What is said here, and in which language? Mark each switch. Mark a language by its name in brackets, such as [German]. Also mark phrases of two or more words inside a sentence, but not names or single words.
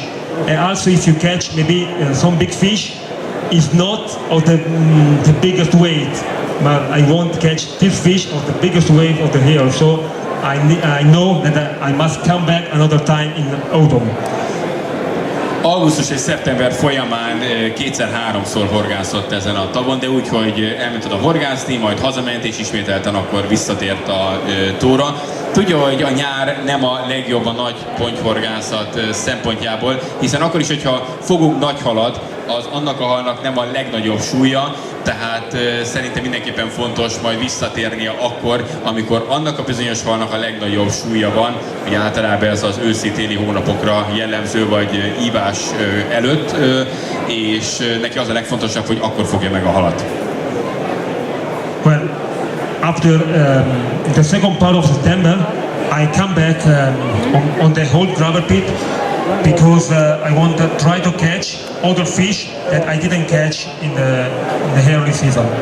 [English] And also, if you catch maybe some big fish, it's not of the biggest weight, but I won't catch this fish of the biggest weight of the year. So I know that I must come back another time in the autumn. [Hungarian] Augusztus és szeptember folyamán kétszer-háromszor horgászott ezen a tavon, de úgy, hogy elment oda horgászni, majd hazament és ismételten akkor visszatért a tóra. Tudja, hogy a nyár nem a legjobb a nagy pontyhorgászat szempontjából, hiszen akkor is, hogyha fogunk nagy halat, az annak a halnak nem a legnagyobb súlya, tehát szerintem mindenképpen fontos majd visszatérnie akkor, amikor annak a bizonyos halnak a legnagyobb súlya van, hogy általában ez az őszi-téli hónapokra jellemző, vagy ívás előtt, és neki az a legfontosabb, hogy akkor fogja meg a halat. [English] Well, after the second part of September, I come back on the whole gravel pit because I want to try to catch other fish that I didn't catch in the early season.